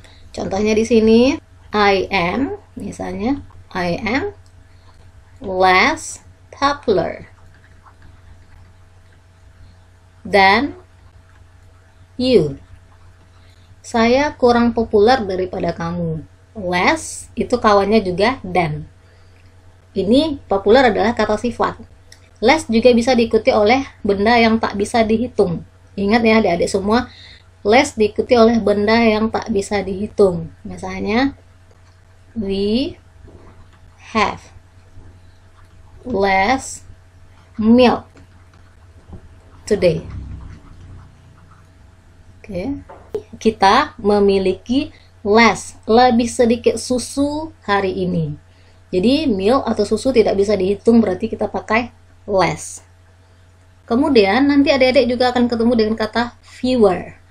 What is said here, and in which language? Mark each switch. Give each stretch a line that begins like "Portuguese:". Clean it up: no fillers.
Indonesian: Contohnya di sini,
English: I am, misalnya, I am less popular than you.
Indonesian: Saya kurang populer daripada kamu. Less itu kawannya juga than. Ini populer adalah kata sifat. Less juga bisa diikuti oleh benda yang tak bisa dihitung. Ingat ya adik-adik semua, less diikuti oleh benda yang tak bisa dihitung.
English: Misalnya, we have less milk today.
Indonesian: Oke. Kita memiliki less, lebih sedikit susu hari ini. Jadi milk atau susu tidak bisa dihitung, berarti kita pakai less. Kemudian nanti adik-adik juga akan ketemu dengan kata fewer.